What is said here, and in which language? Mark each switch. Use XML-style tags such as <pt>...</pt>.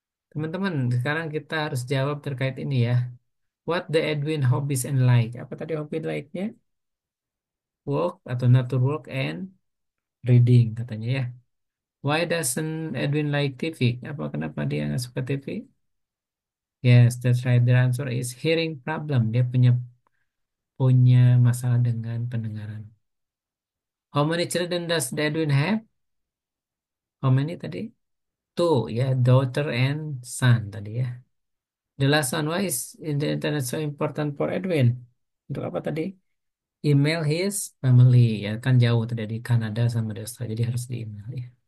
<id>Teman-teman, sekarang kita harus jawab terkait ini ya.</id> <en>What the Edwin hobbies and like?</en> <id>Apa tadi hobi like-nya?</id> <en>Work atau nature work and reading katanya ya. Why doesn't Edwin like TV?</en> <id>Kenapa dia nggak suka TV?</id> <en>Yes, that's right. The answer is hearing problem.</en> <id>Dia punya masalah dengan pendengaran.</id> <en>How many children does Edwin have? How many tadi? Two ya, daughter and son tadi ya. The last one, why is the internet so important for Edwin?</en> <id>Untuk apa tadi?</id> <en>Email his family</en> <id>ya, kan jauh tadi di Kanada sama di Australia, jadi harus di email ya.</id>